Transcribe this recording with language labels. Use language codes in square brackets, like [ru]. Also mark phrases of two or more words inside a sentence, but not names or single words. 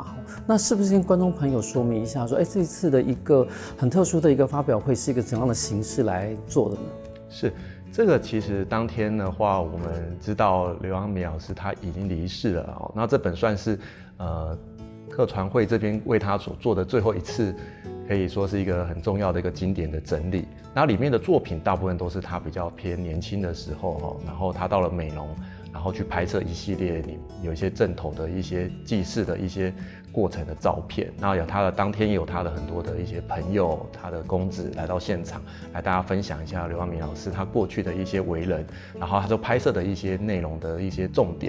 [zh] 那是不是跟觀眾朋友說明一下說，這一次的一個很特殊的一個發表會是一個怎樣的形式來做的呢？是，這個其實當天的話，我們知道劉陽明老師他已經離世了哦，那這本算是客傳會這邊為他所做的最後一次，可以說是一個很重要的一個經典的整理。那裡面的作品大部分都是他比較偏年輕的時候哈，然後他到了美濃，然後去拍攝一系列有一些陣頭的一些祭祀的一些過程的照片，然後有他的當天有他的很多的一些朋友，他的公子來到現場，來大家分享一下劉陽明老師他過去的一些為人，然後他就拍攝的一些內容的一些重點。